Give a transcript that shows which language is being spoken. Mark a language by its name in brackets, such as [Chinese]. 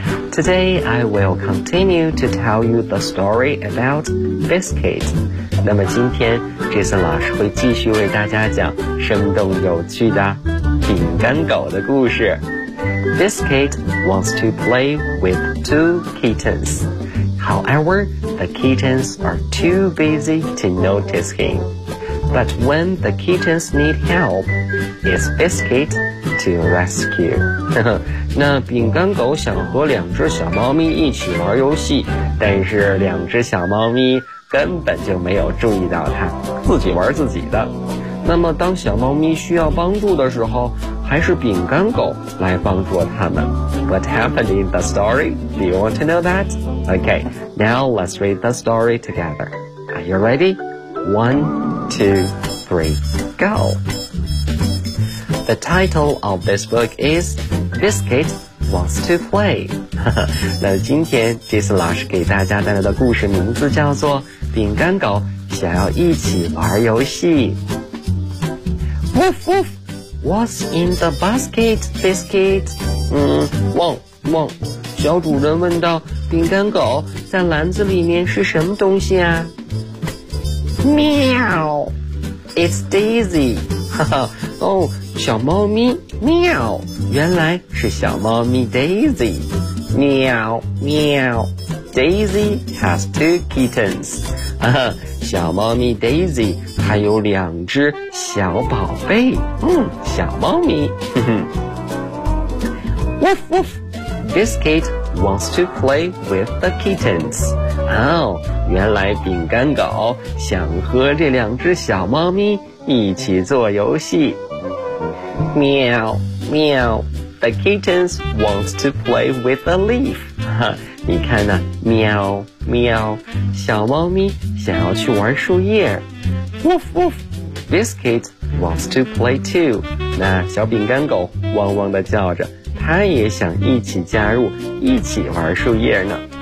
[English] Today I will continue to tell you the story about Biscuit. [Chinese] 那么今天 Jason 老师会继续为大家讲生动有趣的饼干狗的故事。 [English] Biscuit wants to play with two kittens. However, the kittens are too busy to notice him. But when the kittens need help, it's Biscuit to rescue. [Chinese] 那饼干狗想和两只小猫咪一起玩游戏，但是两只小猫咪根本就没有注意到它，自己玩自己的。那么当小猫咪需要帮助的时候，还是饼干狗来帮助他们。 [English] What happened in the story? Do you want to know that? Okay, now let's read the story together. Are you ready? One, two, three. go. The title of this book is Biscuit Wants to Play. [Chinese] 那今天 Jason 老师给大家带来的故事名字叫做饼干狗想要一起玩游戏。 [English] Woof woof, what's in the basket, Biscuit? [Chinese] 汪汪，小主人问道，饼干狗在篮子里面是什么东西啊？ [English] 喵 ，It's Daisy. [Chinese] 哈哈，哦，小猫咪，喵，原来是小猫咪 Daisy. 喵喵， [English] Daisy has two kittens. [Chinese] 哈哈，小猫咪 Daisy 还有两只小宝贝。小猫咪，哼哼。Woof [English] woof，Biscuit wants to play with the kittens. [Chinese] 原来饼干狗想和这两只小猫咪一起做游戏。喵喵 [English] ，The kittens wants to play with the leaf. [Chinese] 你看呢、啊？喵喵，小猫咪想要去玩树叶。 Woof woof, [English] Biscuit wants to play too. [Chinese] 那小饼干狗汪汪地叫着，它也想一起加入，一起玩树叶呢。